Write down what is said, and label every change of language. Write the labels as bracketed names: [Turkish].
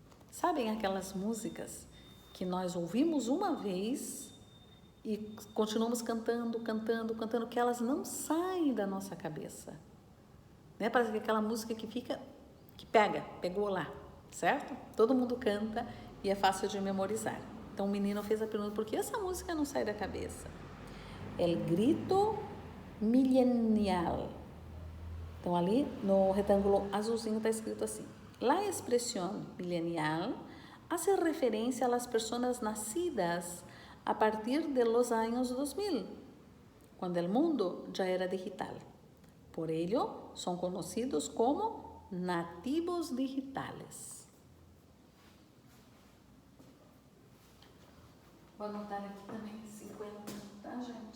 [Portuguese] Sabem aquelas músicas que nós ouvimos uma vez e continuamos cantando, que elas não saem da nossa cabeça, né? Parece que aquela música que pegou lá, certo? Todo mundo canta e é fácil de memorizar. Então o menino fez a pergunta, por que essa música não sai da cabeça? [Spanish] El grito milenial. [Portuguese] Então ali no retângulo azulzinho está escrito assim, [Spanish] la expresión milenial hace referencia a las personas nacidas a partir de los años 2000, cuando el mundo ya era digital. Por ello, son conocidos como nativos digitales. [Portuguese] Vou anotar aqui também 50, tá, gente?